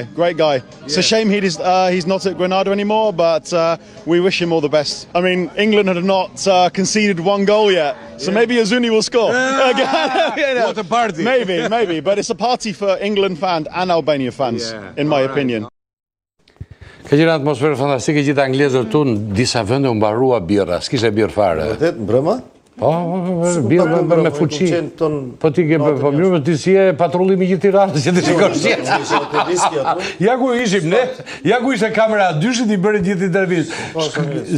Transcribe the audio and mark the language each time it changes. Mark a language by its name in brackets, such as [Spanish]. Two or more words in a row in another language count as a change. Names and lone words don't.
[English] It's a shame he's not at Granada anymore, but we wish him all the best. I mean, England have not conceded one goal yet, so maybe Azuni will score. What a party! Maybe, but it's a party for England fans and Albania fans, in my opinion. [Albanian] Ka qenë atmosferë fantastike, gjithë anglezët tu në disa vende u mbarua birra, s'kishe birë fare. Vërtet, mbrëma? Po, birë me fuqi. Po ti ke po mirë, ti si e patrullimi gjithë Tiranës, që ti shikosh. Ja ku ishim ne, ja ku ishte kamera dyshit i bëri gjithë intervistë.